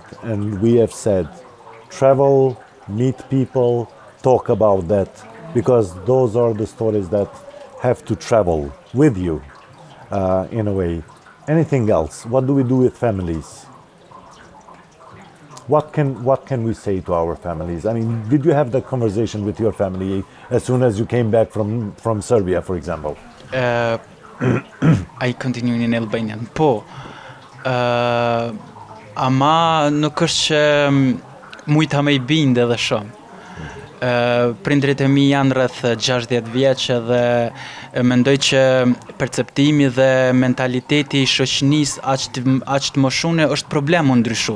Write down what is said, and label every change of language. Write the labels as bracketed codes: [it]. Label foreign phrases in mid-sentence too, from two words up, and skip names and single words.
[en] And we have said travel, meet people, talk about that, because those are the stories that have to travel with you in a way. Anything else? What do we do with families? What can we say to our families? I mean, did you have that conversation with your family as soon as you came back from Serbia, for example? I continue in Albanian. [sq] Po, ama nuk është që mujta me I binde dhe shumë. Prindrit e mi janë rreth 60 vjeç dhe mendoj që perceptimi dhe mentaliteti I shoqënisë aq të moshune është problem u ndryshu.